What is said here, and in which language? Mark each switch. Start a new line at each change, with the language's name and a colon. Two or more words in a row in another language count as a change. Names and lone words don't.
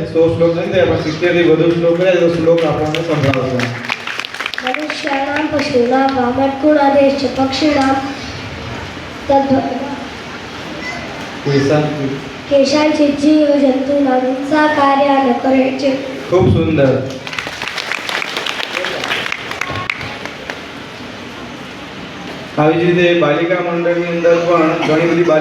Gujarati: 100 શ્લોક નથી થયા પણ 70 થી વધુ શ્લોક કર્યા છે, તો શ્લોક આપણને સંભળાવશે।
Sanskrit: मनुष्याणां पशूनां वामत्कुणादेश्च पक्षिणां केषाञ्चित् जीवजन्तूनां हिंसा कार्या न करेत्।
Hindi: खूब सुंदर।
Gujarati: આવી જ રીતે બાલિકા મંડળની અંદર પણ ઘણી બધી બાલિકા